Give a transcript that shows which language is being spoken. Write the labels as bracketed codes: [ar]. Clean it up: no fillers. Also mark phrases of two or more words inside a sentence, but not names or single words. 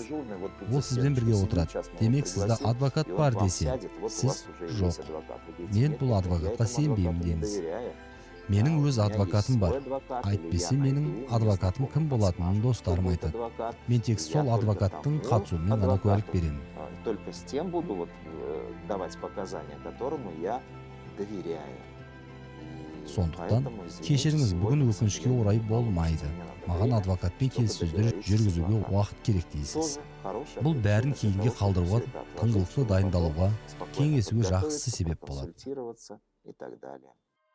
[kk] Ол сізбен бірге отырады. Демек, сізде адвокат бар десе, сіз жоқ. Мен бұл адвокатқа сенбеймін деңіз. Менің өз адвокатым бар. Айтпесе менің адвокатым кім болатынын достарым айтады. Мен тек сол адвокаттың қатысуымен ғана куәлік беремін. [ru] Только с тем буду давать показания, которому я доверяю. [kk] Сондықтан, кешіріңіз, бүгін өкінішке орай болмайды. Маған адвокатпен келіссөздер жүргізуге уақыт керек дейсіз. Бұл бәрін кейінге қалдыруға, тыңғылықты дайындалуға, кеңесуге жақсы себеп болады.